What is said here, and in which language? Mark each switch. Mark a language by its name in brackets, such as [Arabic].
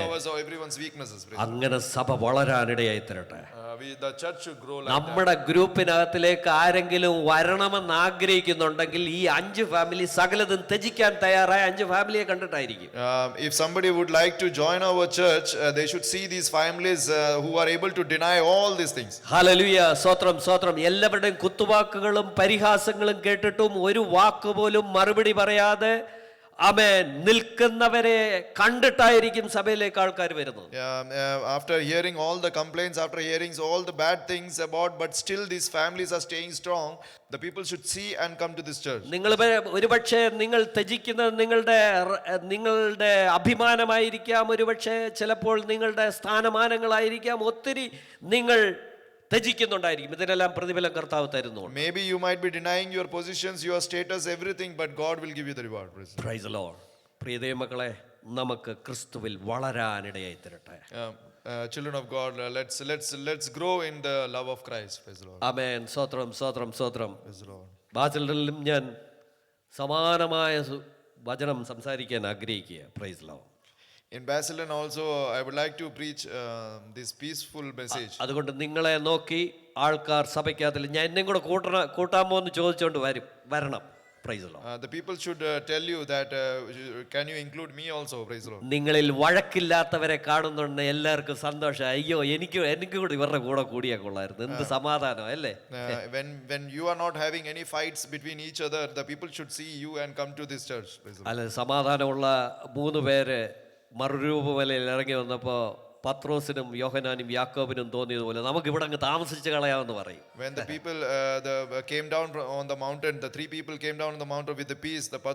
[English] covers of everyone's weaknesses. Praise [Malayalam] അങ്ങനെ സഭ വളരാനിടയായി തരട്ടെ. [English] the church should grow like that. [Malayalam] നമ്മുടെ ഗ്രൂപ്പിനകത്തിലേക്ക് ആരെങ്കിലും വരണമെന്ന് ആഗ്രഹിക്കുന്നുണ്ടെങ്കിൽ ഈ 5 ഫാമിലി സകലതും ത്യജിക്കാൻ തയ്യാറായ 5 ഫാമിലിയെ കണ്ടിട്ടായിരിക്കും. [English] If somebody would like to join our church, they should see these families who are able to deny all these things. [Malayalam] Hallelujah, സ്തോത്രം സ്തോത്രം. എല്ലാവരുടെയും കുത്തുവാക്കുകളും പരിഹാസങ്ങളും കേട്ടിട്ടും ഒരു വാക്ക് പോലും മറുപടി പറയാതെ ആമേൻ നിൽക്കുന്നവരെ കണ്ടിട്ടായിരിക്കും സഭയിലേക്ക് ആൾക്കാർ വരുന്നത്. [English] After hearing all the complaints, after hearing all the bad things about, but still these families are staying strong, the people should see and come to this church. [Malayalam] നിങ്ങൾ ഒരുപക്ഷെ നിങ്ങൾ ത്യജിക്കുന്നത് നിങ്ങളുടെ അഭിമാനമായിരിക്കാം, ഒരുപക്ഷെ ചിലപ്പോൾ നിങ്ങളുടെ സ്ഥാനമാനങ്ങളായിരിക്കാം, ഒത്തിരി നിങ്ങൾ ത്യജിക്കുന്നുണ്ടായിരിക്കും. ഇതിനെല്ലാം പ്രതിഫലം കർത്താവ് തരുന്നു. [English] Maybe you might be denying your positions, your status, everything, but God will give you the reward. Praise the Lord. [Malayalam] പ്രിയ ദൈവമക്കളെ, നമുക്ക് ക്രിസ്തുവിൽ വളരാനിടയായി തരട്ടെ. [English] Children of God, let's grow in the love of Christ. Praise the Lord. [Malayalam] ആമേൻ. സ്തോത്രം സ്തോത്രം സ്തോത്രം. [English] Praise the Lord. [Malayalam] ബാസിലിലും ഞാൻ സമാനമായ വചനം സംസാരിക്കാൻ ആഗ്രഹിക്കുക. [English] Praise the Lord. In Basilan also, I would like to preach this peaceful message. [Malayalam] അതുകൊണ്ട് നിങ്ങളെ നോക്കി ആൾക്കാർ സഭയ്ക്കകത്തിൽ ഞാൻ എന്നെയും കൂടെ കൂട്ടാമോ എന്ന് ചോദിച്ചുകൊണ്ട് വരണം. [English] Praise the Lord. The people should tell you that can you include me also? Praise the Lord. [Malayalam] നിങ്ങളിൽ വഴക്കില്ലാത്തവരെ കാണുന്നുണ്ട് എല്ലാവർക്കും സന്തോഷം. അയ്യോ എനിക്ക് കൂടി ഇവരുടെ കൂടെ കൂടിയാ കൊള്ളായിരുന്നു, എന്ത് സമാധാനം അല്ലേ. [English] When you are not having any fights between each other, the people should see you and come to this church. Praise the Lord. [Malayalam] അല്ല, സമാധാനമുള്ള 3 പേര് മറുരൂപമലയിൽ ഇറങ്ങി വന്നപ്പോൾ പത്രോസിനും യോഹനാനും യാക്കോബിനും തോന്നിയതുപോലെ നമുക്ക് ഇവിടെ അങ്ങ് താമസിച്ച് കളയാമെന്ന് പറയും. [English] When the people came down on the mountain, the 3 people came down on the mountain with the peace.